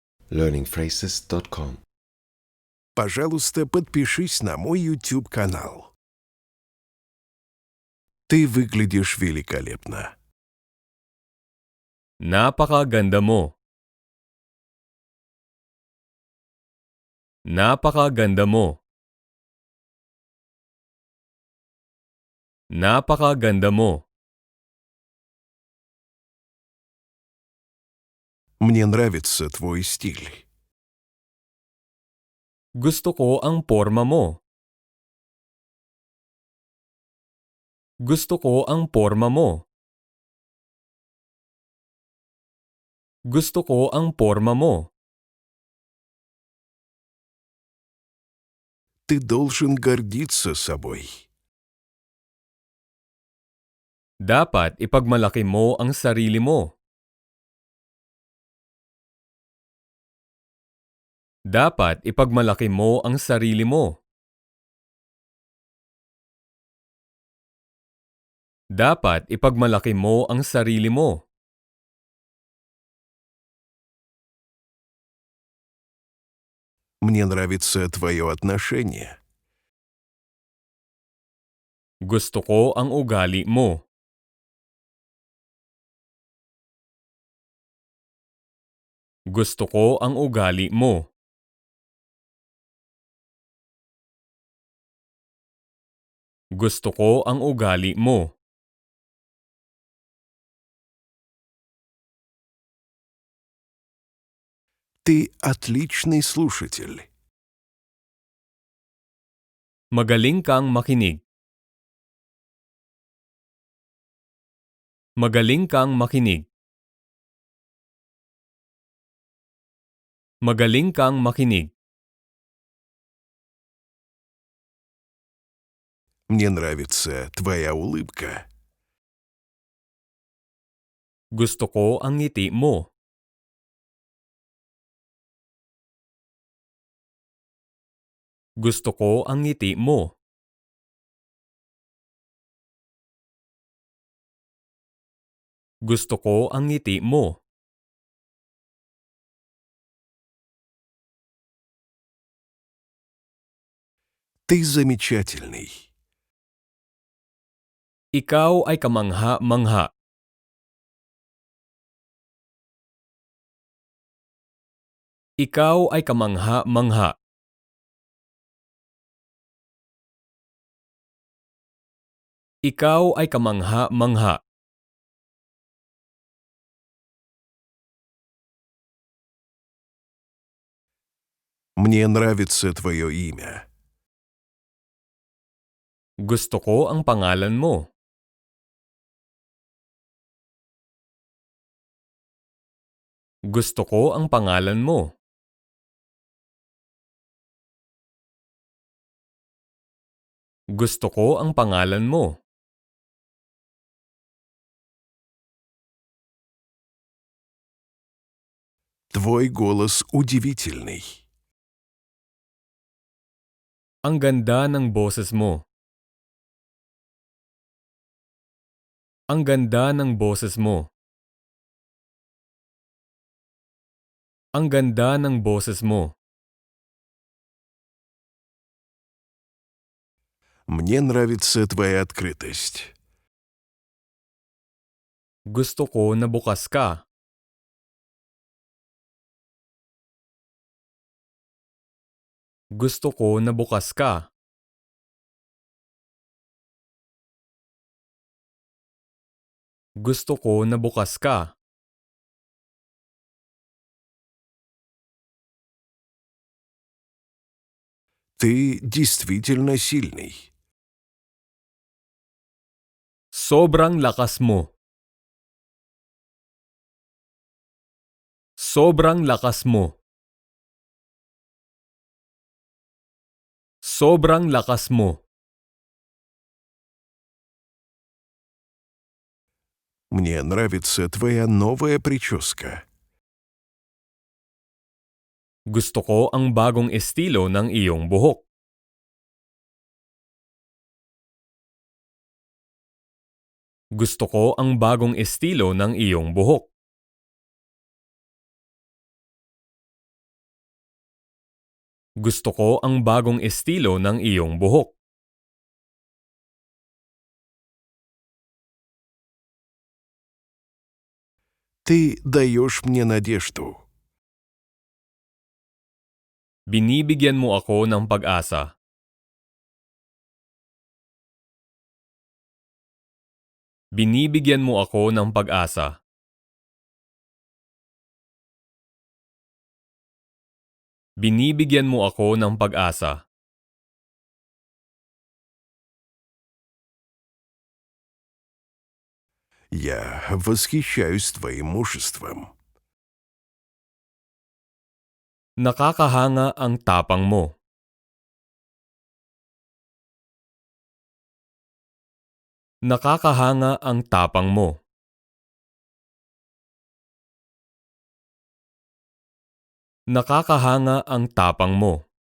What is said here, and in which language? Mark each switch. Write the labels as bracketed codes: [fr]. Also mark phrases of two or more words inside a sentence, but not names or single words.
[ru] learningphrases.com. Пожалуйста, подпишись на мой YouTube-канал. Ты выглядишь великолепно. [tl] Napakaganda mo. Napakaganda mo. Napakaganda mo. [ru] Мне нравится твой стиль. [tl] Gusto ko ang porma mo. Gusto ko ang porma mo. Gusto ko ang porma mo. [ru] Ты должен гордиться собой. [tl] Dapat ipagmalaki mo ang sarili mo. Dapat ipagmalaki mo ang sarili mo. Dapat ipagmalaki mo ang sarili mo. [ru] Мне нравится твое отношение. [tl] Gusto ko ang ugali mo. Gusto ko ang ugali mo. Gusto ko ang ugali mo. [ru] Ты отличный слушатель. [tl] Magaling kang makinig. Magaling kang makinig. Magaling kang makinig. [ru] Мне нравится твоя улыбка. [tl] Gusto ko ang ngiti mo. Gusto ko ang ngiti mo. Gusto ko ang ngiti mo. [ru] Ты замечательный. [tl] Ikaw ay kamangha-mangha. Ikaw ay kamangha-mangha. Ikaw ay kamangha-mangha. [ru] Мне нравится твое имя. [tl] Gusto ko ang pangalan mo. Gusto ko ang pangalan mo. Gusto ko ang pangalan mo. [ru] Твой голос удивительный. [tl] Ang ganda ng boses mo. Ang ganda ng boses mo. Ang ganda ng boses mo. [ru] Мне нравится твоя открытость. [tl] Gusto ko na bukas ka. Gusto ko na bukas ka. Gusto ko na bukas ka. [ru] Ты действительно сильный. [tl] Sobrang lakas mo. Sobrang lakas mo. Sobrang lakas mo. [ru] Мне нравится твоя новая прическа. [tl] Gusto ko ang bagong estilo ng iyong buhok. Gusto ko ang bagong estilo ng iyong buhok. Gusto ko ang bagong estilo ng iyong buhok. [ru] Ты даешь мне надежду. [tl] Binibigyan mo ako ng pag-asa. Binibigyan mo ako ng pag-asa. Binibigyan mo ako ng pag-asa. [ru] Я восхищаюсь твоим мужеством. [tl] Nakakahanga ang tapang mo. Nakakahanga ang tapang mo. Nakakahanga ang tapang mo.